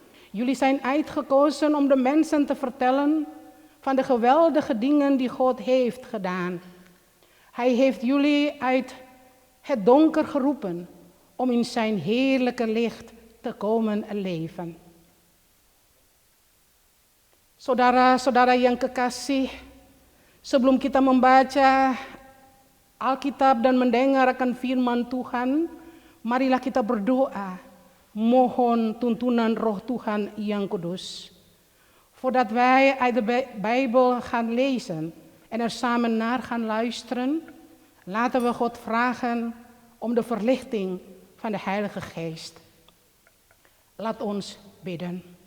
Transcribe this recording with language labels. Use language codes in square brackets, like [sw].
[nl] Jullie zijn uitgekozen om de mensen te vertellen van de geweldige dingen die God heeft gedaan. Hij heeft jullie uit het donker geroepen om in zijn heerlijke licht te komen leven. [id] Saudara-saudara yang kekasih, sebelum kita membaca Alkitab dan mendengar akan firman Tuhan, marilah kita berdoa. Mohon tuntunan Roh Tuhan yang kudus. [nl] Voordat wij uit de Bijbel gaan lezen en er samen naar gaan luisteren, laten we God vragen om de verlichting van de Heilige Geest. Laat ons bidden.